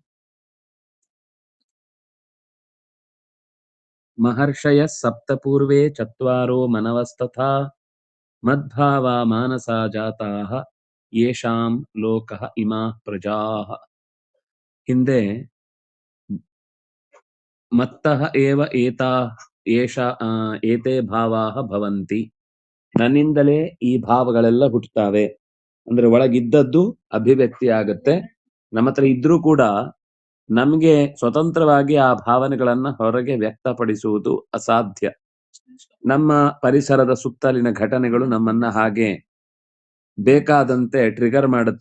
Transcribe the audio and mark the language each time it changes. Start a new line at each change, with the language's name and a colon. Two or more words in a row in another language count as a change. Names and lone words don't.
Sanskrit: ಮಹರ್ಷಯ ಸಪ್ತಪೂರ್ವೇ ಚತ್ವಾರೋ ಮನವಸ್ತಥಾ ಮದ್ಭಾವ ಮಾನಸಾ ಜಾತಾಃ ಯೇಷಾಂ ಲೋಕಃ ಇಮಾಃ ಪ್ರಜಾಃ. ಹಿಂದೆ ಮತ್ತಃ ಏವ ಏತೆ ಭಾವಾಃ ಭವಂತಿ,
Kannada: ನನ್ನಿಂದಲೇ ಈ ಭಾವಗಳೆಲ್ಲ ಹುಟ್ಟುತ್ತವೆ. ಅಂದ್ರೆ ಒಳಗಿದ್ದದ್ದು ಅಭಿವ್ಯಕ್ತಿ ಆಗುತ್ತೆ. ನಮ್ಮ ಹತ್ರ ಇದ್ರೂ ಕೂಡ ನಮ್ಗೆ ಸ್ವತಂತ್ರವಾಗಿ ಆ ಭಾವನೆಗಳನ್ನ ಹೊರಗೆ ವ್ಯಕ್ತಪಡಿಸುವುದು ಅಸಾಧ್ಯ. ನಮ್ಮ ಪರಿಸರದ ಸುತ್ತಲಿನ ಘಟನೆಗಳು ನಮ್ಮನ್ನ ಹಾಗೆ ಬೇಕಾದಂತೆ ಟ್ರಿಗರ್ ಮಾಡುತ್ತೆ.